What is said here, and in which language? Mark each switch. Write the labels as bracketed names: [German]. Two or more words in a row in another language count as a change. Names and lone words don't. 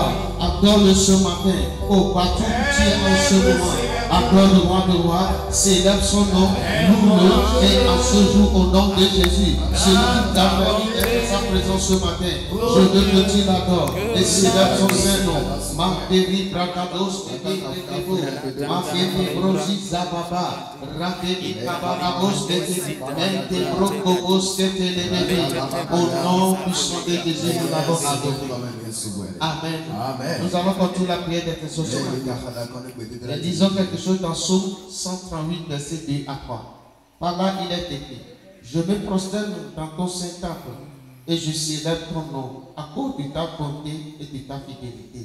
[French] Adore-le ce matin. Oh, partout où tu es en ce moment. Adore le roi de roi. Célèbre son nom. Loue-le. Et en ce jour, au nom de Jésus, celui qui t'a permis d'être en sa présence ce matin, je veux que tu l'adores et célèbre son saint nom. Martéri Brakados, Martéri Brosi Zababa, Rakeli Kabarabos, Mente Brokobos, au nom puissant de Jésus, nous l'avons adoré. Amen. Nous allons continuer la prière d'intercession ce matin. Et disons quelque chose dans Psaume 138, verset 2 à 3. Par là, il est écrit: je me prosterne dans ton saint temple et je célèbre ton nom à cause de ta bonté et de ta fidélité.